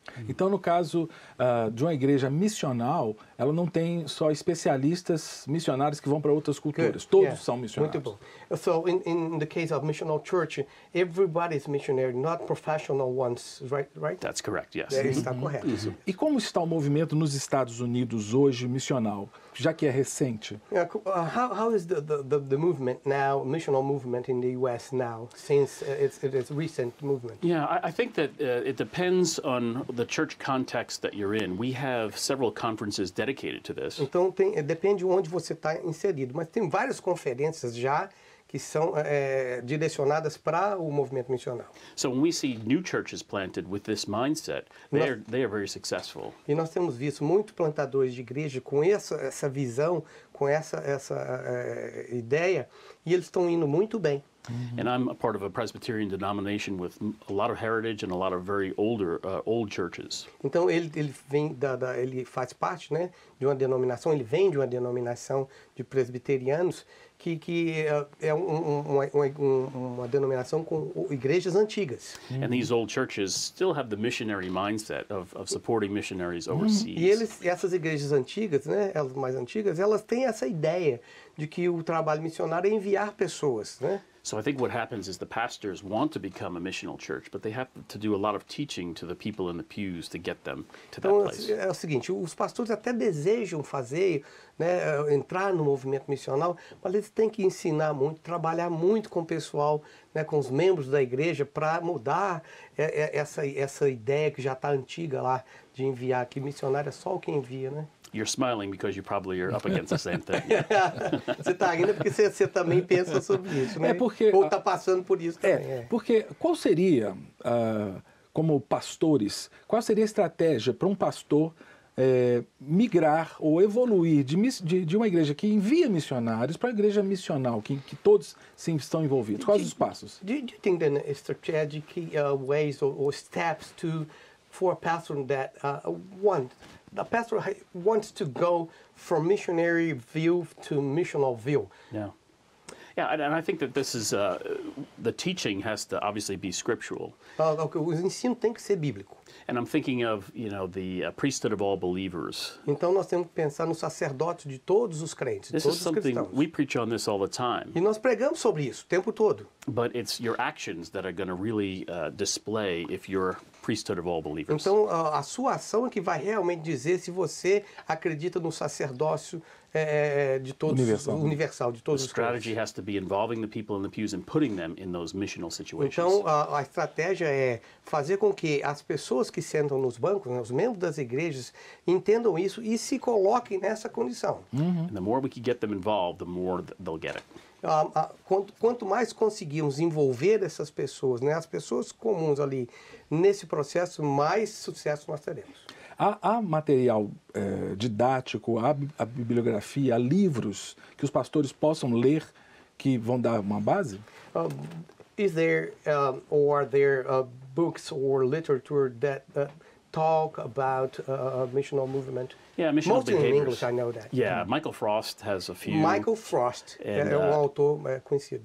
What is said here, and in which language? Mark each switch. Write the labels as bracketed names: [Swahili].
[Portuguese] Então, no caso de uma igreja missional, ela não tem só especialistas missionários que vão para outras culturas. Todos são missionários. Muito bom. [English] So, in the case of missional church, everybody is missionary, not professional ones, right? That's correct, yes. [Portuguese] Está correto. E como está o movimento nos Estados Unidos hoje missional, já que é recente? [English] How is the movement now, missional movement in the U.S. now, since it is recent movement? Yeah, I think that it depends on the church context that you're in. We have several conferences dedicated to this. [Portuguese] Então depende de onde você está inserido, mas tem várias conferências já que são direcionadas para o movimento missional. [English] So when we see new churches planted with this mindset, they are very successful. [Portuguese] E nós temos visto muitos plantadores de igreja com essa visão, com essa ideia, e eles estão indo muito bem. [English] And I'm a part of a Presbyterian denomination with a lot of heritage and a lot of very old churches. [Portuguese] Então ele vem ele faz parte, né, de uma denominação, ele vem de uma denominação de presbiterianos que é uma denominação com igrejas antigas. [English] And these old churches still have the missionary mindset of supporting missionaries overseas. [Portuguese] E essas igrejas antigas, né, elas mais antigas, elas têm essa ideia de que o trabalho missionário é enviar pessoas, né? [English] So I think what happens is the pastors want to become a missional church, but they have to do a lot of teaching to the people in the pews to get them to that place. [Portuguese] É o seguinte, os pastores até desejam fazer, né, entrar no movimento missional, mas eles têm que ensinar muito, trabalhar muito com o pessoal, né, com os membros da igreja para mudar essa ideia que já está antiga lá de enviar, que missionário é só o que envia, né? [English] You're smiling because you probably are up against the same thing. [Portuguese] Você está rindo porque você também pensa sobre isso, né? Ou está passando por isso também. Porque qual seria, como pastores, qual seria a estratégia para um pastor migrar ou evoluir de uma igreja que envia missionários para uma igreja missional, que todos sim estão envolvidos? Quais os passos? [English] Do you think then strategic ways or steps for a pastor that the pastor wants to go from missionary view to missional view? Yeah. Yeah, and I think that this is, the teaching has to obviously be scriptural. [Portuguese] O ensino tem que ser bíblico. [English] And I'm thinking of, the priesthood of all believers. [Portuguese] Então nós temos que pensar no sacerdócio de todos os crentes, de [English] This [Portuguese] todos os [English] something, [Portuguese] cristãos. [English] we preach on this all the time. [Portuguese] E nós pregamos sobre isso o tempo todo. [English] But it's your actions that are going to really display if you're priesthood of all believers. [Portuguese] Então a sua ação é que vai realmente dizer se você acredita no sacerdócio de todos, universal de todos [English] The [Portuguese] os crentes. [English] strategy has to be involving the people in the pews and putting them in those missional situations. [Portuguese] Então a estratégia é fazer com que as pessoas que sentam nos bancos, né, os membros das igrejas, entendam isso e se coloquem nessa condição. [English] And the more we can get them involved, the more they'll get it. [Portuguese] Quanto mais conseguirmos envolver essas pessoas, né, as pessoas comuns ali nesse processo, mais sucesso nós teremos. Há material didático, há bibliografia, há livros que os pastores possam ler que vão dar uma base? [English] Is there or are there books or literature that talk about missional movement? Yeah, missional Mostly behaviors. in English, I know that. Yeah, Michael Frost has a few. [Portuguese] Michael Frost é autor conhecido.